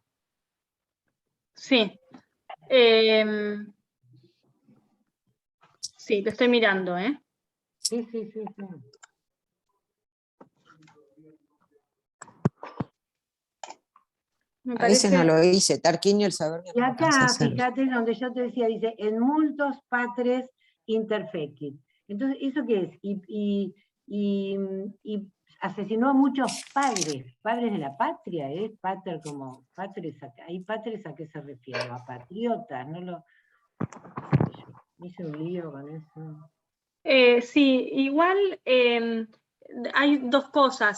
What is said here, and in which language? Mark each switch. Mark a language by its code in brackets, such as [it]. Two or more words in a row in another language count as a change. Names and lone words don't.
[es] Sí. Sí, te estoy mirando, ¿eh? Sí. A veces no lo hice, Tarquinio el Soberbio. Y acá, fíjate, donde yo te decía, dice, [la] en multos patres interfecit. [es] Entonces, ¿eso qué es? Y asesinó a muchos padres de la patria, ¿eh? Pater como, patres, ¿hay patres a qué se refiere? A patriotas, no lo... Me hice un lío con eso. Sí, igual hay dos cosas.